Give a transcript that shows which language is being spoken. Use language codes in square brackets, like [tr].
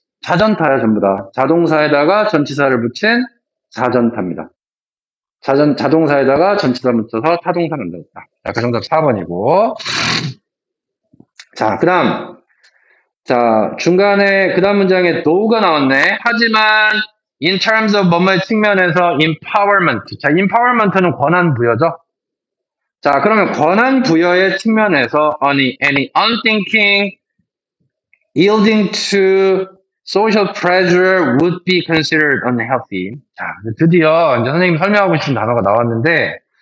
[ko] 자전타야, 전부 다. 자동사에다가 전치사를 붙인 자전타입니다. 자동사에다가 전치사 붙여서 타동사 만들었다. 자, 그 정답 4번이고. 자, 중간에, 그 다음 문장에 do가 나왔네. 하지만, [en] in terms of [ko] 뭐뭐의 측면에서 empowerment. 자, empowerment는 권한 부여죠. 자, 그러면 권한 부여의 측면에서 [en] any unthinking, yielding to social pressure would be considered unhealthy. [ko] 자, 드디어 이제 선생님이 설명하고 싶은 단어가 나왔는데,